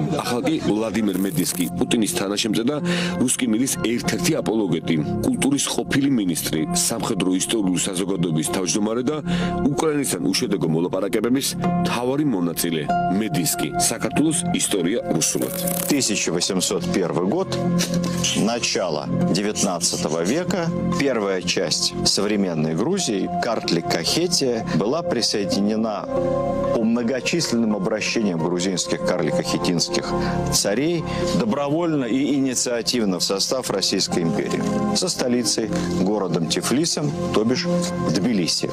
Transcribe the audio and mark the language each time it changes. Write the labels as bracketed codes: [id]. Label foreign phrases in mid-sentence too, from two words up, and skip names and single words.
[ka] ახლა კი ვლადიმერ მედინსკი, პუტინის თანაშემწე და რუსკი მირის ერთ-ერთი აპოლოგეტი, კულტურის ყოფილი მინისტრი, სამხედრო ისტორიული საზოგადოების თავმჯდომარე და უკრაინისთან უშედეგო მოლაპარაკებების მთავარი მონაწილე. მედინსკი, საქართველოს ისტორია русულად. [ru] 1801 год, начало 19 века, первая часть современной Грузии, Картлик-Кахетия, была присоединена по многочисленным обращениям грузинских карлико-хетинских царей добровольно и инициативно в состав Российской империи со столицей, городом Тифлисом, то бишь Тбилиси.